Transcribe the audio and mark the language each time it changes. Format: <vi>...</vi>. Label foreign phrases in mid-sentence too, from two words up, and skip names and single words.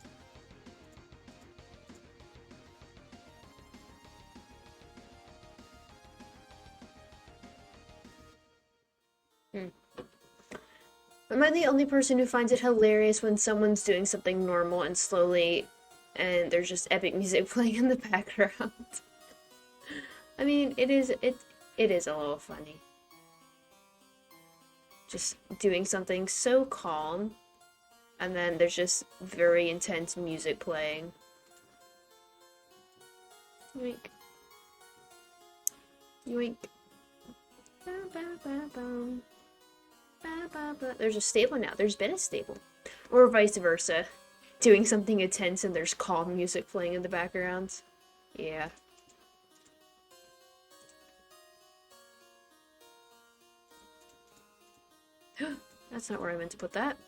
<en>Am I the only person who finds it hilarious when someone's doing something normal and slowly and there's just epic music playing in the background? I mean, it is a little funny. Just doing something so calm and then there's just very intense music playing. Yoink. Yoink. Ba, ba, ba, bum. Ba, ba, ba. There's a stable now. There's been a stable. Or vice versa. Doing something intense and there's calm music playing in the background. Yeah. That's not where I meant to put that.</en>